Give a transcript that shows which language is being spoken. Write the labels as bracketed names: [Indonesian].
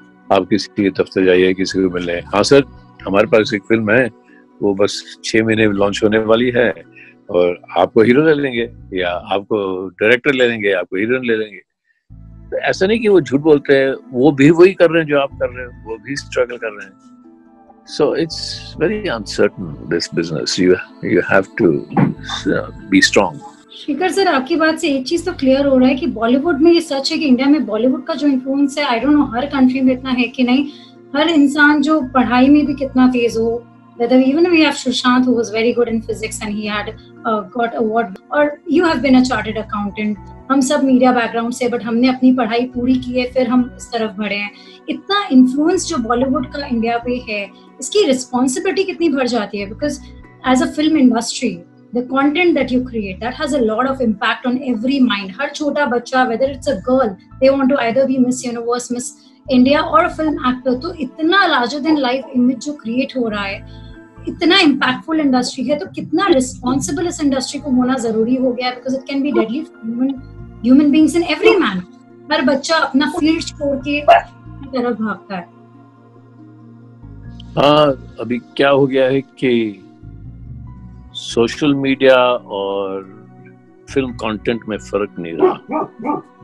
[Hindi] आप किसी के दफ्तर जाइए, किसी को मिलने, हाँ सर हमारे पास एक फिल्म है, वो बस 6 महीने लॉन्च होने वाली है, और आपको हीरो ले लेंगे या आपको डायरेक्टर ले लेंगे, आपको हीरोइन ले लेंगे। तो ऐसा नहीं कि वो झूठ बोलते हैं, वो भी वही कर रहे हैं जो आप कर रहे हैं, वो भी स्ट्रगल कर रहे हैं। [English] So it's very uncertain, this business. You have to be strong. [Hindi] Shikhar sir, आपकी बात से एक चीज तो क्लियर हो रहा है कि बॉलीवुड में, ये सच है कि इंडिया में बॉलीवुड का जो इन्फ्लुएंस है, [English] I don't know [Hindi] हर country में इतना है कि नहीं। हर इंसान जो पढ़ाई में भी कितना तेज हो, [English] whether even we have Sushant who was very good in physics and he had got award, or you have been a chartered accountant, [Hindi] हम सब मीडिया बैकग्राउंड से, [English] but [Hindi] हमने अपनी पढ़ाई पूरी की है, फिर हम इस तरफ बढ़े हैं। इतना इन्फ्लुएंस जो बॉलीवुड का इंडिया पे है, इसकी रिस्पॉन्सिबिलिटी कितनी बढ़ जाती है? [English] Because as a film industry, the content that you create, that has a lot of impact on every mind. [Hindi] हर छोटा बच्चा, [English] whether it's a girl, they want to either be Miss Universe, Miss India or a film actor, [Hindi] तो इतना [English] larger than life image [Hindi] जो [English] create [Hindi] हो रहा है, इतना impactful industry है, तो कितना रिस्पॉन्सिबल इस इंडस्ट्री को होना जरूरी हो गया है, [English] Because it can be deadly human beings in every man. [Hindi] हर बच्चा अपना फील्ड छोड़ के तरफ भागता है। हाँ, अभी क्या हो गया है कि सोशल मीडिया और फिल्म कंटेंट में फर्क नहीं रहा।